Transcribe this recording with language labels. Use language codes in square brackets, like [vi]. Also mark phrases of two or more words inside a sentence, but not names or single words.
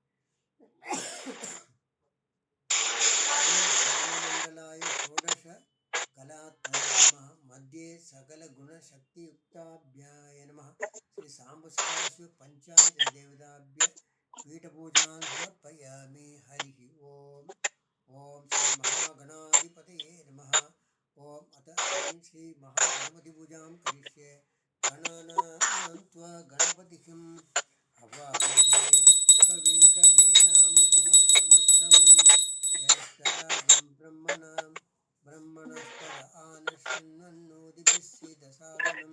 [sa] ओम सोममण्डलाय षोडशकलात्मने नमः। मध्ये सकलगुणशक्तियुक्ताभ्याय नमः। श्री सांब सदाशिव पंचायत देवताभ्य पीठपूजां समर्पयामि। हरिः ओम। ఓం శ్రీ మహాగణాధిపతయే నమః. ఓం అత శ్రీ మహాగణపతి పూజాం కరిష్యే. గణానాం త్వా గణపతిం హవామహే కవిం కవీనాముపమస్రవస్తమం జ్యేష్ఠరాజం బ్రహ్మణస్పద ఆనశృణ్వన్నోతిభిస్సిదసాదనం.